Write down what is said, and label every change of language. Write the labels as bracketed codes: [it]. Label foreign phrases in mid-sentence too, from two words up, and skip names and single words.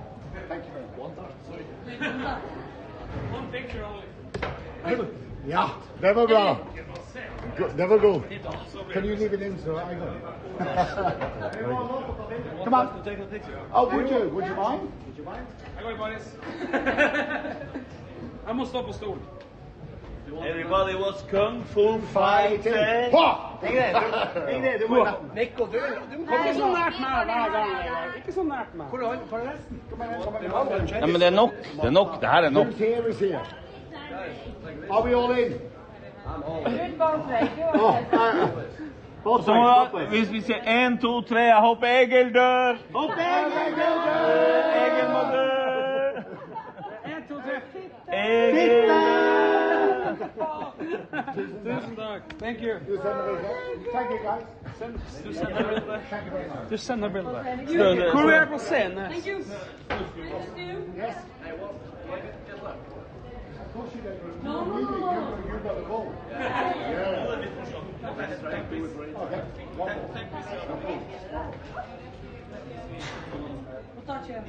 [en] Thank you very much. One picture only. Yeah, never go. Never go. Can you leave it in so I go? Come on. Take a picture. Oh, would you? Would you mind? Would you mind? [sv] Jag går bara Jag måste stå på stol. [en] Everybody was kung fu fighting. [sv] Häng ner, [no] du må Nico, du Ikke så nært meg hver gang. Ikke så nært meg. Hvor er resten? Kom Ja, men det er nok. Det er nok. Det her er nok. [en] Who's here is here. Are we all in? Good both ways. Both [no] Så må, hvis vi sier 1, 2, 3, jeg håper Egil dør. Egil må dø. 1, 2, 3. Egil. Tusen takk. [en] Thank you. You send the video. Thank you, guys. [no] Du sender bildet. [en] Thank you very much. [no] Du sender bildet. Støde. Hvor er jeg på scenen? [en] Thank you. Yes. Of course you don't. No. You got the ball. Yeah. Okay. What touch you?